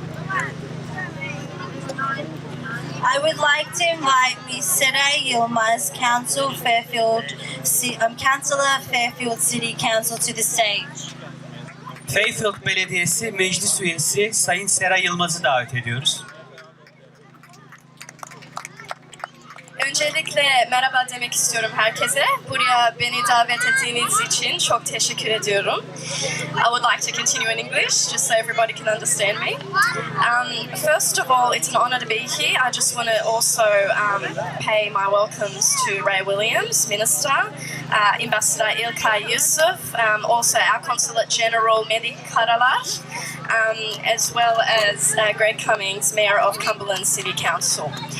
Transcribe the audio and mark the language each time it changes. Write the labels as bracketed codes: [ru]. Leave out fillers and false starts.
[en] I would like to invite Ms. Seray Yilmaz, Councillor Fairfield City Council, to the stage. [tr] Fairfield Belediyesi Meclis Üyesi Sayın Seray Yılmaz'ı davet ediyoruz. Öncelikle merhaba demek istiyorum herkese. Buraya beni davet ettiğiniz için çok teşekkür ediyorum. [en] I would like to continue in English, just so everybody can understand me. First of all, it's an honor to be here. I just want to also pay my welcomes to Ray Williams, Minister, Ambassador İlkay Yusuf, also our Consulate General Melih Karalar, as well as Greg Cummings, Mayor of Cumberland City Council.